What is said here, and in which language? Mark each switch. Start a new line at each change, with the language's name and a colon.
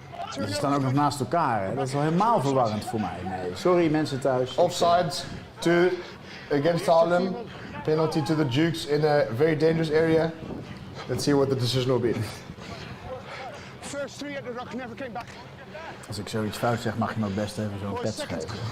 Dutch: Ze staan ook nog naast elkaar, hè? Dat is wel helemaal verwarrend voor mij. Nee, sorry mensen thuis.
English: Offside against Haarlem. Penalty to the Dukes in a very dangerous area. Let's see what the decision will be. First 3 at the ruck never came back.
Dutch: Als ik zoiets fout zeg, mag je me ook best even zo'n pet geven.